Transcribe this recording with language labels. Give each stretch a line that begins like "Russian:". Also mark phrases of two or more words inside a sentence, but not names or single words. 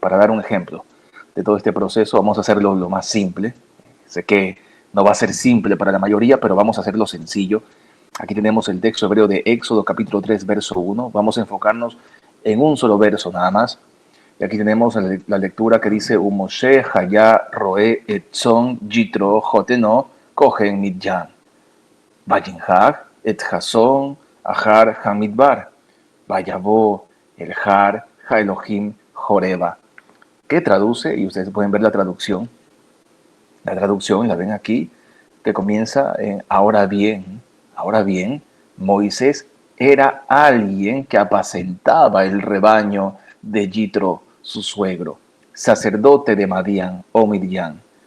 Spanish: Para dar un ejemplo de todo este proceso, vamos a hacerlo lo más simple. Sé que no va a ser simple para la mayoría, pero vamos a hacerlo sencillo. Aquí tenemos el texto hebreo de Éxodo capítulo 3, verso 1. Vamos a enfocarnos en un solo verso nada más. Y aquí tenemos la lectura que dice
Hebrew: ומשה היה רעה את צאן יתרו חתנו כהן מדין. וינהג את הצאן אחר המדבר. ויבא אל הר האלהים חרבה.
Spanish: ¿Qué traduce? Y ustedes pueden ver la traducción. La traducción la ven aquí, que comienza en ahora bien, Moisés era alguien que apacentaba el rebaño de Yitro, su suegro, sacerdote de Madián o Midian.